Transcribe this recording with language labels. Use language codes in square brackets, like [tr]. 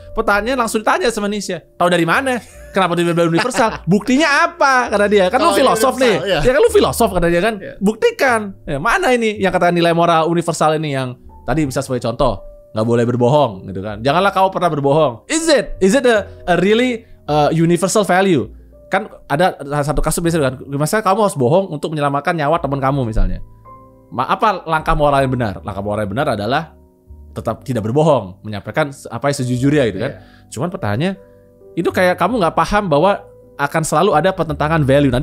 [id] Pertanyaannya langsung ditanya sama Nietzsche, tahu dari mana? Kenapa dia bilang universal? Buktinya apa? Kata dia, kan lu filosof nih. Ya kan lu filosof kata dia kan. Buktikan. Mana ini yang kata nilai moral universal ini, yang tadi bisa sebagai contoh, nggak boleh berbohong gitu kan. Janganlah kau pernah berbohong. [en] Is it a really universal value? [id] Kan ada satu kasus biasanya kan, misalnya kamu harus bohong untuk menyelamatkan nyawa teman kamu misalnya. Apa langkah moral yang benar? Langkah moral yang benar adalah tetap tidak berbohong, menyampaikan apa yang sejujurnya gitu kan. Cuman pertanyaannya, itu kayak kamu nggak paham bahwa akan selalu ada pertentangan value.